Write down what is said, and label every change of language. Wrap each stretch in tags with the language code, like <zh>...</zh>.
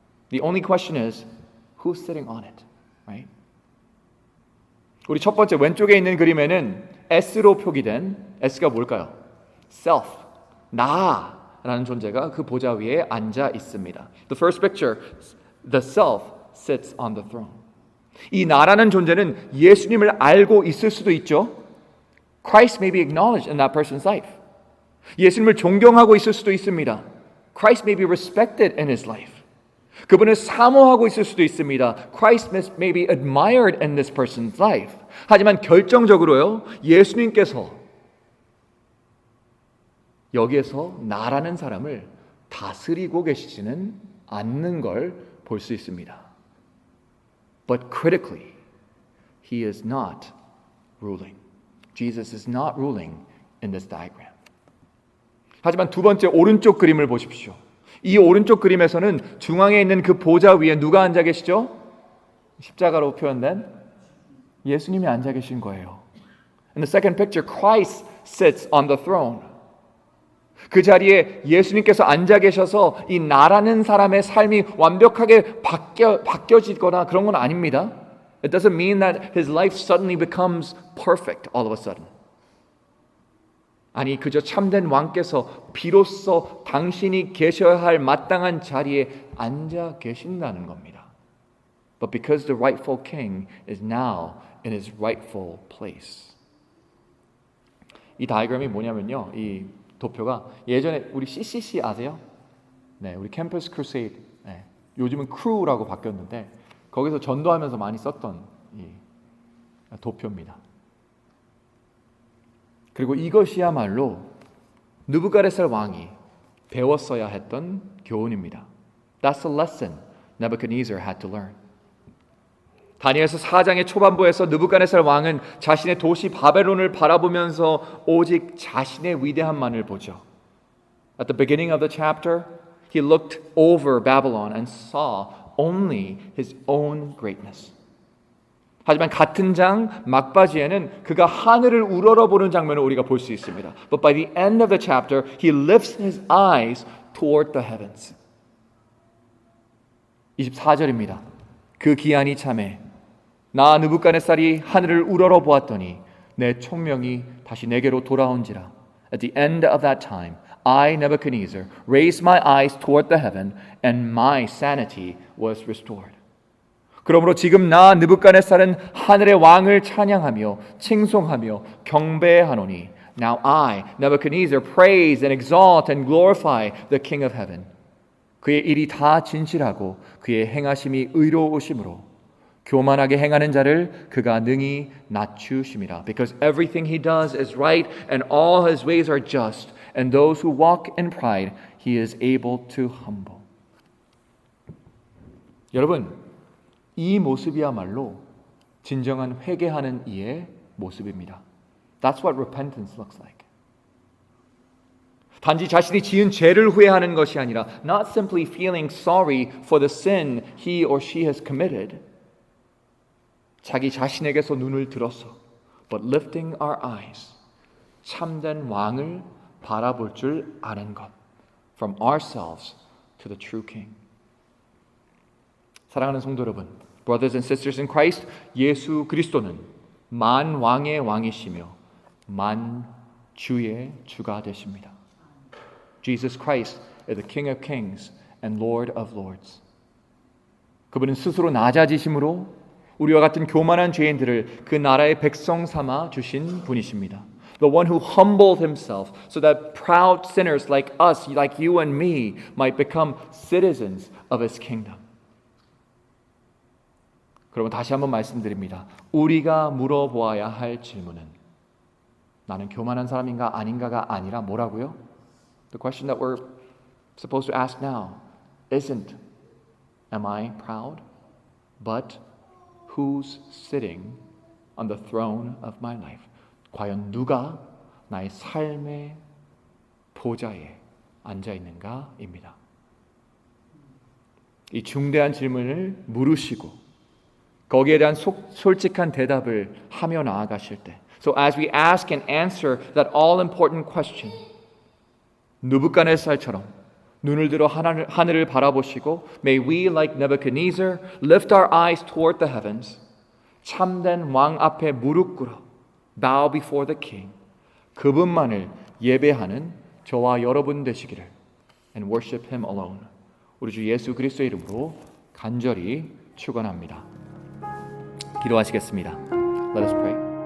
<en>The only question is, who's sitting on it, right?</en> <ko>우리 첫 번째 왼쪽에 있는 그림에는 S로 표기된 S가 뭘까요? Self, 나라는 존재가 그 보좌 위에 앉아 있습니다.</ko> <en>The first picture, the self sits on the throne.</en> <ko>이 나라는 존재는 예수님을 알고 있을 수도 있죠.</ko> <en>Christ may be acknowledged in that person's life.</en> <ko>예수님을 존경하고 있을 수도 있습니다.</ko> <en>Christ may be respected in his life.</en> <ko>그분을 사모하고 있을 수도 있습니다.</ko> <en>Christ may be admired in this person's life.</en> <ko>하지만 결정적으로요, 예수님께서 여기에서 나라는 사람을 다스리고 계시지는 않는 걸 볼 수 있습니다.</ko> <en>But critically, he is not ruling. Jesus is not ruling in this diagram.</en> <ko>하지만 두 번째 오른쪽 그림을 보십시오. 이 오른쪽 그림에서는 중앙에 있는 그 보좌 위에 누가 앉아 계시죠? 십자가로 표현된 예수님이 앉아 계신 거예요.</ko> <en>In the second picture, Christ sits on the throne.</en> <ko>그 자리에 예수님께서 앉아 계셔서 이 나라는 사람의 삶이 완벽하게 바뀌어지거나 그런 건 아닙니다.</ko> <en>It doesn't mean that his life suddenly becomes perfect all of a sudden.</en> <ko>아니, 그저 참된 왕께서 비로소 당신이 계셔야 할 마땅한 자리에 앉아 계신다는 겁니다.</ko> <en>But because the rightful king is now in his rightful place.</en> <ko>이 다이그램이 뭐냐면요. 이 도표가 예전에 우리 CCC 아세요? 네, 우리 캠퍼스 크루세이드. 네, 요즘은 크루라고 바뀌었는데 거기서 전도하면서 많이 썼던 이 도표입니다. 그리고 이것이야말로 느부갓네살 왕이 배웠어야 했던 교훈입니다.</ko> <en>That's the lesson Nebuchadnezzar had to learn.</en> <ko>다니엘서 4장의 초반부에서 느부갓네살 왕은 자신의 도시 바벨론을 바라보면서 오직 자신의 위대함만을 보죠.</ko> <en>At the beginning of the chapter, he looked over Babylon and saw only his own greatness.</en> <ko>하지만 같은 장 막바지에는 그가 하늘을 우러러보는 장면을 우리가 볼 수 있습니다.</ko> <en>But by the end of the chapter, he lifts his eyes toward the heavens.</en> <ko>24절입니다. 그 기한이 참에 나 느부갓네살이 하늘을 우러러 보았더니 내 총명이 다시 내게로 돌아온지라.</ko> <en>At the end of that time, I, Nebuchadnezzar, raised my eyes toward the heaven and my sanity was restored.</en> <ko>그러므로 지금 나 느부갓네살은 하늘의 왕을 찬양하며 칭송하며 경배하노니</ko> <en>Now I, Nebuchadnezzar, praise and exalt and glorify the King of heaven.</en> <ko>그의 일이 다 진실하고 그의 행하심이 의로우심으로 교만하게 행하는 자를 그가 능히 낮추심이라.</ko> <en>Because everything he does is right and all his ways are just and those who walk in pride he is able to humble.</en> <ko>여러분, 이 모습이야말로 진정한 회개하는 이의 모습입니다.</ko> <en>That's what repentance looks like.</en> <ko>단지 자신이 지은 죄를 후회하는 것이 아니라</ko> <en>not simply feeling sorry for the sin he or she has committed.</en> <ko>자기 자신에게서 눈을 들어서</ko> <en>but lifting our eyes</en> <ko>참된 왕을 바라볼 줄 아는 것</ko> <en>from ourselves to the true king.</en> <ko>사랑하는 성도 여러분,</ko> <en>brothers and sisters in Christ,</en> <ko>예수 그리스도는 만왕의 왕이시며 만주의 주가 되십니다.</ko> <en>Jesus Christ is the King of Kings and Lord of Lords.</en> <ko>그분은 스스로 낮아지심으로 우리와 같은 교만한 죄인들을 그 나라의 백성 삼아 주신 분이십니다.</ko> <en>The one who humbled himself so that proud sinners like us, like you and me, might become citizens of his kingdom.</en> <ko>그러면 다시 한번 말씀드립니다. 우리가 물어보아야 할 질문은 나는 교만한 사람인가 아닌가가 아니라 뭐라고요?</ko> <en>The question that we're supposed to ask now isn't, am I proud? But who's sitting on the throne of my life?</en> <ko>과연 누가 나의 삶의 보좌에 앉아 있는가입니다. 이 중대한 질문을 물으시고 거기에 대한 솔직한 대답을 하며 나아가실 때,</ko> <en>so as we ask and answer that all important question,</en> <ko>느부갓네살처럼 눈을 들어 하늘을 바라보시고</ko> <en>may we like Nebuchadnezzar lift our eyes toward the heavens,</en> <ko>참된 왕 앞에 무릎 꿇어</ko> <en>bow before the king,</en> <ko>그분만을 예배하는 저와 여러분 되시기를</ko> <en>and worship him alone.</en> <ko>우리 주 예수 그리스도의 이름으로 간절히 축원합니다. 기도하시겠습니다.</ko> <en>Let us pray.</en>